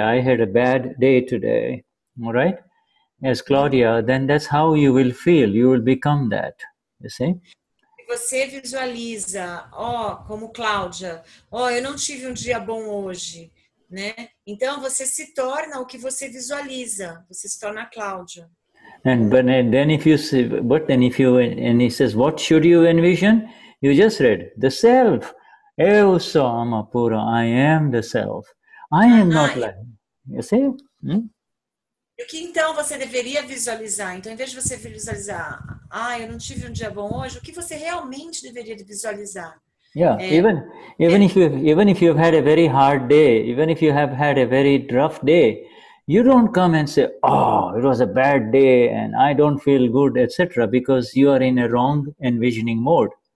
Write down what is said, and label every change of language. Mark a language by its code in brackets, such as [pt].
[en] I had a bad day today. All right. As Claudia, then that's how you will feel. You will become that. You see. [pt] Você visualiza, como Cláudia, eu não tive um dia bom hoje, né? Então você se torna o que você visualiza. Você se torna a Cláudia. [en] And then if you and he says, what should you envision? You just read the self. [pt] Eu sou alma pura. [en] I am the self. I am not like. You see? [pt] E o que então você deveria visualizar? Então, em vez de você visualizar, eu não tive um dia bom hoje, o que você realmente deveria visualizar? [en] Yeah, even if you've had a very hard day, even if you have had a very rough day, you don't come and say, it was a bad day and I don't feel good, etc., because you are in a wrong envisioning mode.